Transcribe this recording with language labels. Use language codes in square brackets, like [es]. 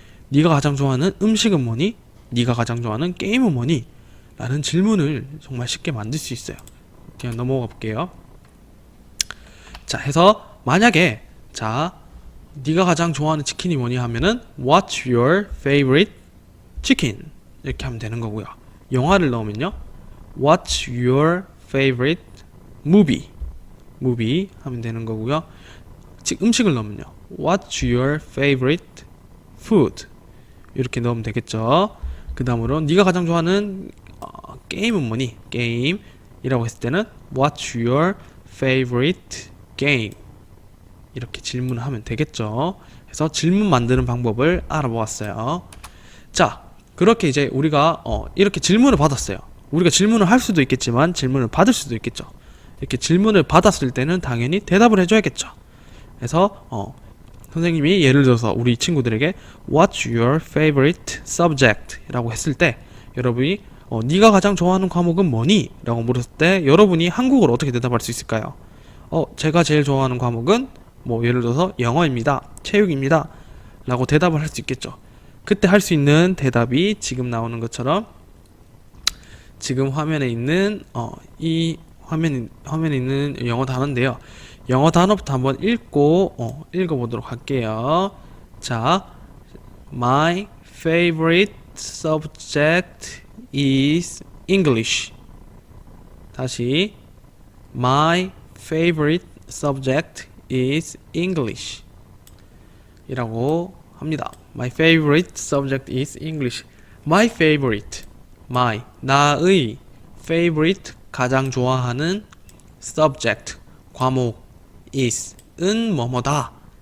[ko] 네가 가장 좋아하는 음식은 뭐니? 네가 가장 좋아하는 게임은 뭐니? 라는 질문을 정말 쉽게 만들 수 있어요. 그냥 넘어가 볼게요. 자, 해서 만약에 네가 가장 좋아하는 치킨이 뭐니 하면은 [en] What's your favorite chicken? [ko] 이렇게 하면 되는 거고요. 영화를 넣으면요, [en] What's your favorite movie? [ko] movie 하면 되는 거고요. 음식을 넣으면요, [en] What's your favorite food? [ko] 이렇게 넣으면 되겠죠. 그 다음으로 네가 가장 좋아하는 게임은 뭐니? 게임이라고 했을 때는 [en] What's your favorite game? [ko] 이렇게 질문을 하면 되겠죠. 그래서 질문 만드는 방법을 알아보았어요. 자, 그렇게 이제 우리가 이렇게 질문을 받았어요. 우리가 질문을 할 수도 있겠지만 질문을 받을 수도 있겠죠. 이렇게 질문을 받았을 때는 당연히 대답을 해줘야겠죠. 그래서 선생님이 예를 들어서 우리 친구들에게 [en] What's your favorite subject? [ko] 라고 했을 때 여러분이 네가 가장 좋아하는 과목은 뭐니? 라고 물었을 때 여러분이 한국어로 어떻게 대답할 수 있을까요? 제가 제일 좋아하는 과목은 뭐 예를 들어서 영어입니다, 체육입니다 라고 대답을 할 수 있겠죠. 그때 할 수 있는 대답이 지금 나오는 것처럼 지금 화면에 있는 이 화면에 있는 영어 단어인데요. 영어 단어부터 한번 읽어보도록 할게요. [en] 자, My favorite subject is English. 다시, My favorite subject is English. [ko] 이라고 합니다. [en] My favorite subject is English. [ko] My favorite, 나의 favorite, 가장 좋아하는 subject, 과목, is,은 뭐뭐다.